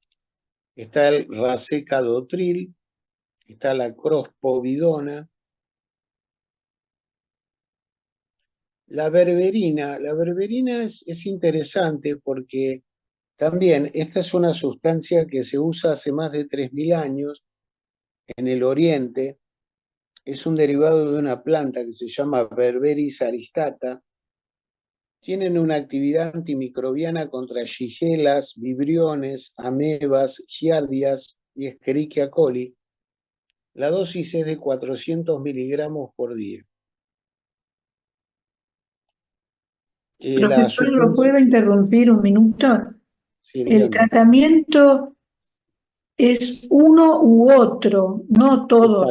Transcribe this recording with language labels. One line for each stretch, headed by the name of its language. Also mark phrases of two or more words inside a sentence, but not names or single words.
Spanish: Está el Racecadotril, está la Crospovidona, la berberina es interesante porque también esta es una sustancia que se usa hace más de 3.000 años en el Oriente. Es un derivado de una planta que se llama Berberis aristata. Tienen una actividad antimicrobiana contra shigelas, vibriones, amebas, giardias y Escherichia coli. La dosis es de 400 miligramos por día. Profesor, ¿lo puedo interrumpir un minuto? Sí, el tratamiento es uno u otro, no todos.